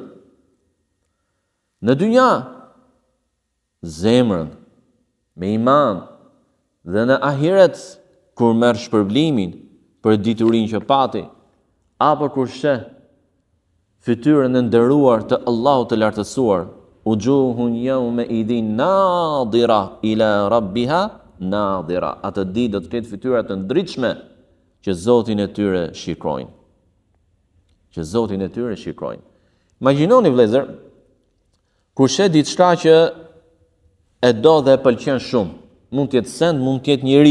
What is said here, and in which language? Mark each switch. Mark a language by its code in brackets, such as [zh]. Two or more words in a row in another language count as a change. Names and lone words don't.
[sq] Në dynja, zemrën, me iman, dhe në ahiret, kur merr shpërblimin për diturinë që pati, apo kur sheh fytyrën e nderuar të Allahut të lartësuar, [ar] وجوه يومئذ ناضرة إلى ربها ناظرة. [sq] Atë ditë do të ketë fytyra të ndritshme që Zotin e tyre shikojnë. Që Zotin e tyre shikojnë. Imagjinoni vëllezër, kur sheh diçka që e do dhe e pëlqen shumë, mund të jetë send, mund të jetë njeri.